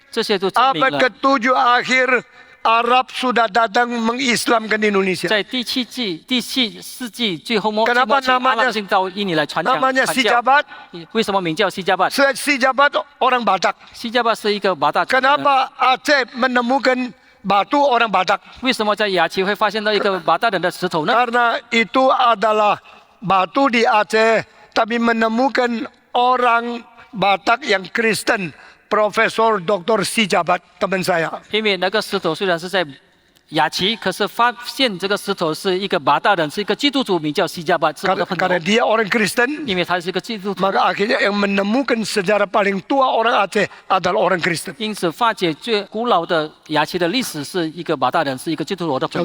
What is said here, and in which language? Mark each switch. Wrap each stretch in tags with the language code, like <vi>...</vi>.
<zh>这些都证明</zh> <id>abad</id> <zh>了，</zh> <id>ke-7 akhir Arab sudah datang mengislamkan Indonesia.</id> <zh>在第7世纪最后末</zh> <id>Kenapa</id> <zh>期阿</zh> <id>namanya-</id> <zh>拉伯到印尼来传</zh> <id>Namanya</id> <zh>教。</zh> <id>Sijabat.</id> <zh>为什么名叫西加巴？</zh> <id>Sijabat orang Batak.</id> <zh>西加巴是一个马大族人。</zh> <id>Kenapa Aceh menemukan batu orang Batak?</id> <zh>为什么在雅琪会发现到一个马大人的石头呢？</zh> <id>Karena itu adalah batu di Aceh, tapi menemukan orang Batak yang Kristen, Profesor Dr. Sijabat, teman saya.</id> <zh>因为那个石头虽然是在雅琪，可是发现这个石头是一个马大人，是一个基督徒，名叫西加巴，是我的朋</zh> <id>Karena</id> <zh>友。</zh> <id>dia orang Kristen,</id> <zh>因为他是一个基督徒，</zh> <id>maka akhirnya yang menemukan sejarah paling tua orang Aceh adalah orang Kristen.</id> <zh>因此发掘最古老的雅琪的历史是一个马大人，是一个基督徒，我的朋</zh>